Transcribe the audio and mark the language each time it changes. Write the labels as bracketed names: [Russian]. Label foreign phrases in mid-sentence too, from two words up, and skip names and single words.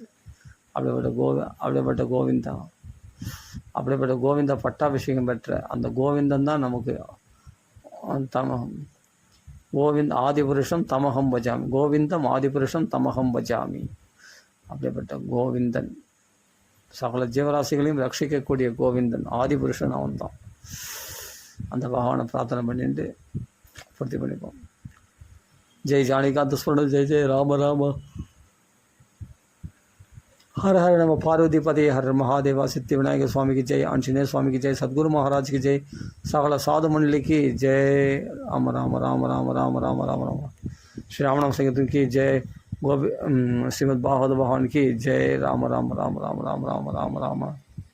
[Tamil] அப்படிப்பட்ட கோவிந்தா பட்டாபிஷேகம் பெற்ற அந்த கோவிந்தன் தான் நமக்கு [Sanskrit] गोविन्द् आदिपुरुषं तमहं भजामि, गोविन्दं आदिपुरुषं तमहं भजामि. [Tamil] அப்படிப்பட்ட கோவிந்தன் சகல ஜீவராசிகளையும் ரட்சிக்கக்கூடிய கோவிந்தன் ஆதிபுருஷன் அவன் தான். அந்த பகவானை பிரார்த்தனை பண்ணிட்டு பூர்த்தி பண்ணிப்போம். [Sanskrit] जय् जानकान्त स्मरणम्, जय जय राम राम. [Hindi] हर हर नम पार्वती पति हर महादेवा. सिद्धि विनायक स्वामी की जय, आंजनेय स्वामी की जय, सदगुरु महाराज की जय, सकल साधु मंडली की जय. राम राम राम राम राम राम राम राम. श्री रामनाम संकीर्तन की जय. श्रीमद् भागवत भगवान की जय. राम राम राम राम राम राम राम राम.